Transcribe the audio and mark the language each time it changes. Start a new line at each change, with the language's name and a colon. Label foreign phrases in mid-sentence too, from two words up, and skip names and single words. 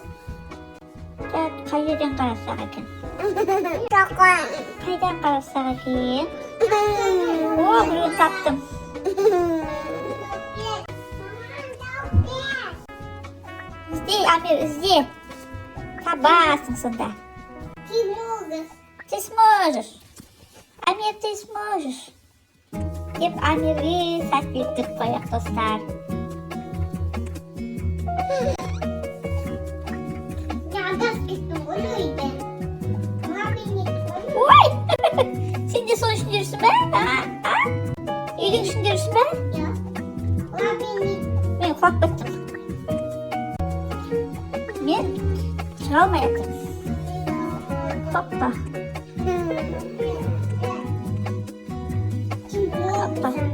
Kazakh: Так, қай жерден қарасақ екен? Қайдан қарасақ екен? О, біреуін таптым. Ізде, Амир, ізде. Табасың сонда.
Russian: Ты можешь. Ты сможешь. Амир, ты сможешь.
Kazakh: Деп Амирге сәттілік тілеп қояйық, достар. Ой!
Turkish: Sen de son düşünürsün be? Ha? İyiliğin düşünürsün be? Ben ufak baktım. Ben çalmayacağım. Hoppa. Hoppa.